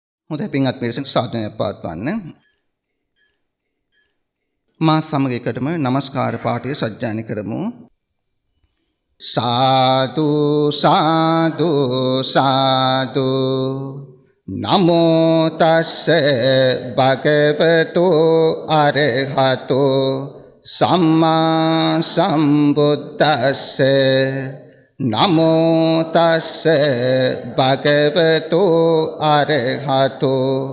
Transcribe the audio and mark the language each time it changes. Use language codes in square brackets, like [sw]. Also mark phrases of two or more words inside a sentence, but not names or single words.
[si] හොඳයි පින්වත් පිරිසට සාදනය පවත්වන්න. මා සමග එකටම নমස්කාර පාඨය සජ්ජායනා කරමු. [pi] සාදු සාදු සාදු නමෝ තස්ස භගවතු අරහතෝ සම්මා සම්බුද්දස්ස නමෝ තස්ස භගවතු අරහතෝ